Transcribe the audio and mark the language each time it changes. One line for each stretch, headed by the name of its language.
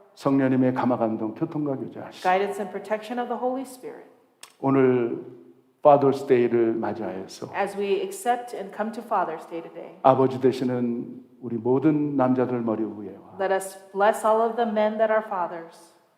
Korean: 성령님의 감화감동 교통과 교제하시고
English: guidance and protection of the Holy Spirit,
Korean: 오늘 Father's Day를 맞이하여서
English: as we accept and come to Father's Day today,
Korean: 아버지 되시는 우리 모든 남자들 머리 위에와
English: let us bless all of the men that are fathers.